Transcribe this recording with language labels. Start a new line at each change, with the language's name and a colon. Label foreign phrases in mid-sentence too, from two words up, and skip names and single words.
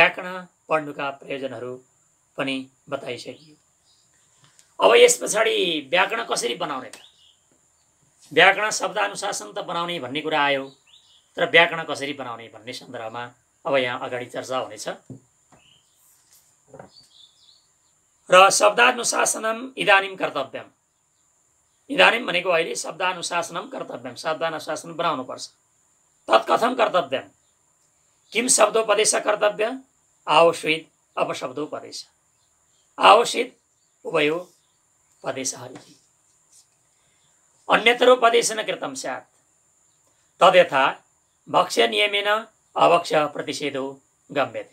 Nepali: अनि व्याकरण पढ्नुका प्रयोजनहरू पनि बताइसकियो। अब यस पछाडि व्याकरण कसरी बनाउने त? व्याकरण शब्दानुशासन त बनाउने भन्ने कुरा आयो, तर व्याकरण कसरी बनाउने भन्ने सन्दर्भमा अब यहाँ अगाडि चर्चा हुनेछ।
Sanskrit: र शब्दानुशासनम इदानीं कर्तव्यम, इदानीं
Nepali: भनेको अहिले
Sanskrit: शब्दानुशासनम कर्तव्यम,
Nepali: शब्दानुशासन बनाउनुपर्छ।
Sanskrit: तत्कथम कर्तव्यम, किम शब्दोपदेश कर्तव्य, आवश्यक अपशब्दोपदेश, आवश्यक उभयो पदेशः इति। अन्यतरोपदेशेन कृतं स्यात् तद्यथा भक्ष्य नियमेन अभक्ष्य प्रतिषेधो गम्यते।